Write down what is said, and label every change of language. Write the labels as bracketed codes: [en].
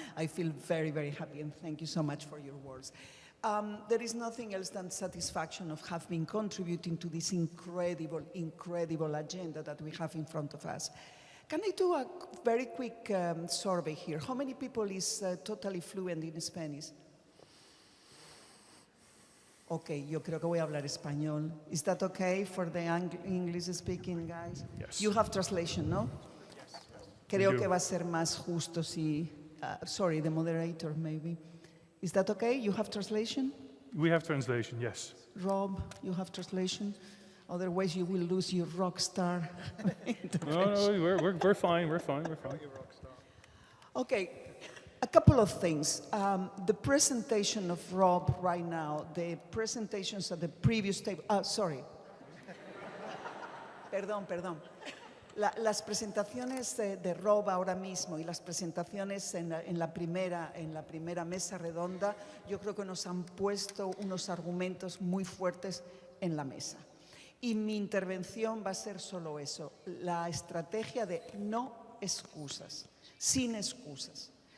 [en] I feel very, very happy, and thank you so much for your words. There is nothing else than satisfaction of having contributing to this incredible, incredible agenda that we have in front of us. Can I do a very quick survey here? How many people is totally fluent in Spanish? [es] Okay, yo creo que voy a hablar español. [en] Is that okay for the English-speaking guys? Yes. You have translation, no? Yes. [es] Creo que va a ser más justo si... [en] sorry, the moderator maybe. Is that okay? You have translation? We have translation, yes. Robb, you have translation? Otherwise you will lose your rock star intervention. No, we're fine, we're fine. Okay, a couple of things. The presentation of Robb right now, the presentations at the previous table, sorry. [es] Perdón. Las presentaciones de Robb ahora mismo y las presentaciones en la primera mesa redonda, yo creo que nos han puesto unos argumentos muy fuertes en la mesa. Y mi intervención va a ser solo eso, la estrategia de no excusas, sin excusas.